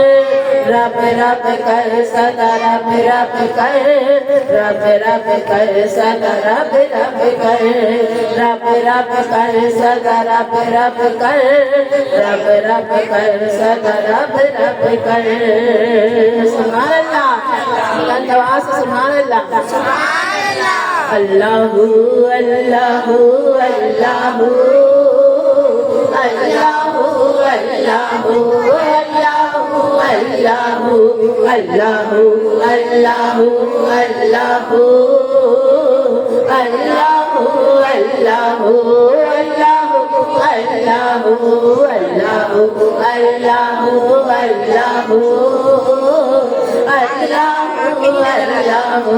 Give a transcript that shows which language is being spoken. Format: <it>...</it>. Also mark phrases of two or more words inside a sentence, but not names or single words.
<pa>رب رب کر سدا رب رب کر، رب رب کر سدا رب رب کر، رب رب کر سدا رب رب کر، رب رب کر سدا رب رب کر.</pa> <ar>سبحان الله، الله سے سبحان الله، سبحان الله. اللهُ اللهُ اللهُ اللهُ اللهُ اللهُ اللهُ اللهُ اللهُ اللهُ اللهُ اللهُ اللهُ اللهُ اللهُ اللهُ اللهُ</ar>